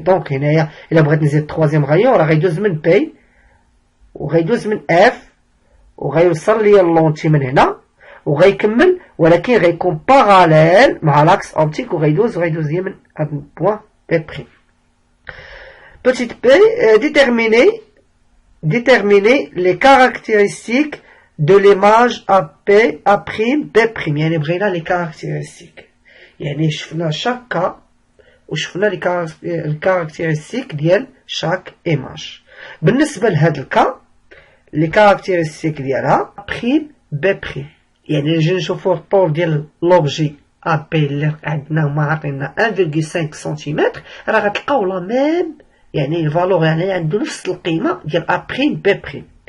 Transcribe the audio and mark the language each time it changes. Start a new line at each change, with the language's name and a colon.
Arabic: دونك هنايا الا بغيت نزيد troisième غايون راه غيدوز من بي وغيدوز من اف وغيوصل ليا اللونتي من هنا وغيكمل، ولكن غيكون باراليل مع لاكس اوبتيك وغيدوز ليا من هاد البوان بي بريم. بوتيت بي ديتيرميني
French: déterminer les caractéristiques de l'image AP, A', B'.
Arabic: يعني بغينا les caractéristiques. يعني شفنا
French: chaque cas
Arabic: وشفنا les caractéristiques ديال
French: chaque image.
Arabic: بالنسبة لهذا الكا les caractéristiques ديالها A', B'. يعني نجي نشوفو الطول ديال لوبجي AP اللي عندنا هما عاطينا 1.5 سنتيمتر، راه غتلقاو لا ميم يعني الفالور يعني عنده نفس القيمة ديال A', B'.